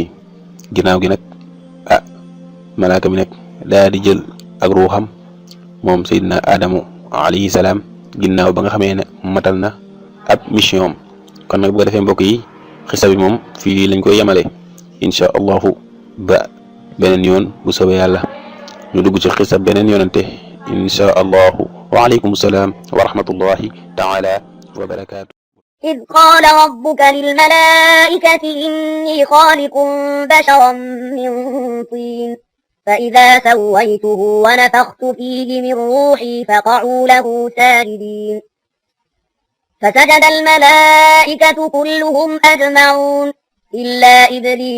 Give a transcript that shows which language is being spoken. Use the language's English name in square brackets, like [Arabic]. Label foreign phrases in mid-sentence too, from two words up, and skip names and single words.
[Wolof] ginnaaw gi nag malaaka mi nag daa di jël ak ruuxam moom Seydina Adamu [Arabic] عليه السلام [Wolof] ginnaaw ba nga xamee ne matal na ab mission am. kon nag bu ko defee mbokk yi xisa bi moom fii lañ koy yemale [Arabic] إن شاء الله [Wolof] ba beneen yoon bu soobee yàlla ñu dugg ci xisa beneen yoonante [Arabic] إن شاء الله وعليكم السلام ورحمة الله تعالى وبركاته. إذ قال ربك للملائكة إني خالق بشرا من طين فإذا سويته ونفخت فيه من روحي فقعوا له ساجدين فسجد الملائكة كلهم أجمعون إلا إبليس